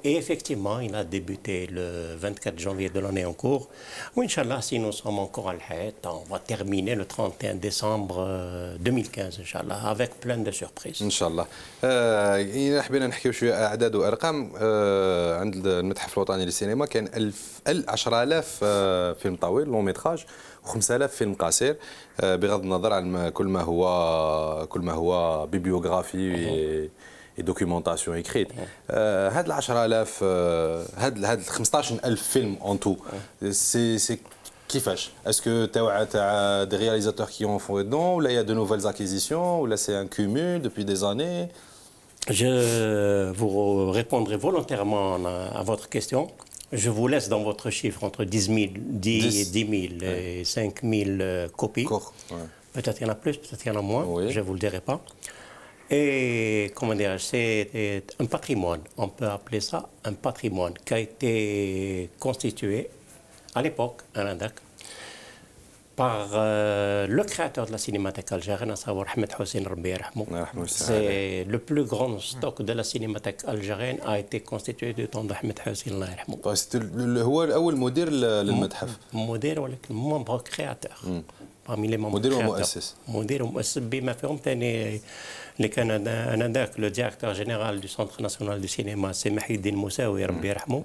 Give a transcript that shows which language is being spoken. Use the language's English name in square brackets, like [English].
[French] Et effectivement, il a débuté le 24 janvier de l'année en cours. Ou Inch'Allah, si nous sommes encore à l'Haït, on va terminer le 31 décembre 2015, Inch'Allah, avec plein de surprises. Inch'Allah. [Arabic] إذا حبينا نحكيو شوية أعداد وأرقام عند المتحف الوطني للسينما كان 10,000 فيلم طويل لون ميتراج و5000 فيلم قصير بغض النظر عن كل ما هو بيبيوغرافي [French] et documentation écrite. [Arabic] هاد 10,000 هاد 15,000 فيلم [French] en tout c'est [Arabic] كيفاش؟ [French] Est-ce que tu as des réalisateurs qui ont fait dedans ou là il y a de nouvelles acquisitions ou là c'est un cumul depuis des années? Je vous répondrai volontairement à votre question. Je vous laisse dans votre chiffre entre 10 000 et 5 000 copies. Ouais. Peut-être il y en a plus, peut-être il y en a moins, oui. je ne vous le dirai pas. Et comment dire, c'est un patrimoine, on peut appeler ça un patrimoine qui a été constitué à l'époque, à Landak, par le créateur de la cinémathèque algérienne, à savoir Ahmed Hossein Rabbi Yarhamou. C'est le plus grand stock de la cinémathèque algérienne a été constitué du temps d'Ahmed Hossein Allah Yarhamou. [Arabic] هو الأول مدير للمتحف. مدير ولكن [French] membre créateur. Parmi les membres [Arabic] مدير [French] créateurs. [Arabic] ومؤسس. مدير ومؤسس بما فيهم ثاني اللي كان انذاك [French] لو ديريكتور جينيرال دو سونتر ناسيونال دو سينما [Arabic] سي محي الدين موساوي ربي يرحمه.